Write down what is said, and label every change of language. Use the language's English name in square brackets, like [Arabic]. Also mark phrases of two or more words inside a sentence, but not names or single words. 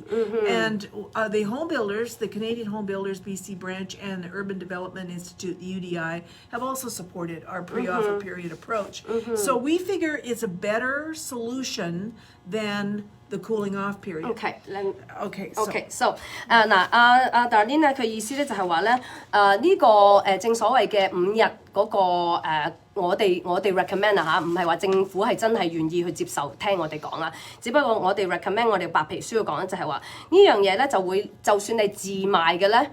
[English] And the home builders, the Canadian Home Builders BC branch and the Urban Development Institute, the UDI, have also supported our pre-offer period approach. So we figure it's a better solution than the cooling off period. [Cantonese] So 嗱，阿 Darlene 咧，佢意思咧就係話咧，呢個正所謂嘅5日嗰個我哋 recommend 啊嚇，唔係話政府係真係願意去接受聽我哋講啦，只不過我哋 recommend 我哋白皮書要講咧就係話呢樣嘢咧就會就算你自賣嘅咧。